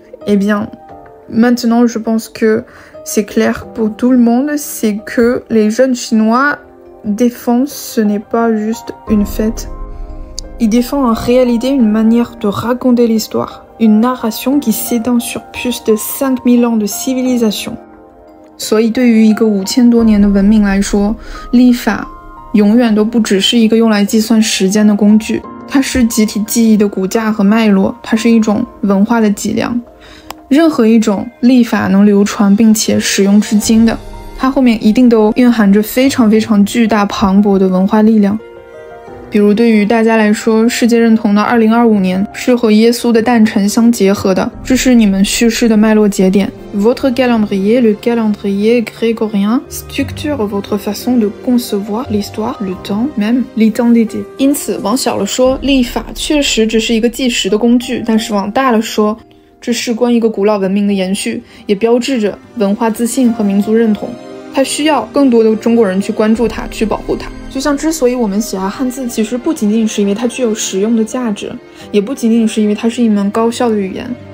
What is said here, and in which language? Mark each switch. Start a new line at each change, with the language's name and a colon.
French: Eh bien, maintenant je pense que c'est clair pour tout le monde, c'est que les jeunes chinois défendent, ce n'est pas juste une fête. Ils défendent en réalité une manière de raconter l'histoire, une narration qui s'étend sur plus de 5000 ans de civilisation.
Chinese: 所以对于一个5000多年的文明来说，历法永远都不只是一个用来计算时间的工具，它是集体记忆的骨架和脉络，它是一种文化的脊梁。任何一种历法能流传并且使用至今的，它后面一定都蕴含着非常非常巨大磅礴的文化力量。比如对于大家来说，世界认同的2025年是和耶稣的诞辰相结合的，这是你们叙事的脉络节点。
French: Votre calendrier, le calendrier grégorien, structure votre façon de concevoir l'histoire, le temps, même l'identité.
Chinese: 因此，往小了说，历法确实只是一个计时的工具，但是往大了说，这事关一个古老文明的延续，也标志着文化自信和民族认同。它需要更多的中国人去关注它，去保护它。就像之所以我们喜爱汉字，其实不仅仅是因为它具有实用的价值，也不仅仅是因为它是一门高效的语言。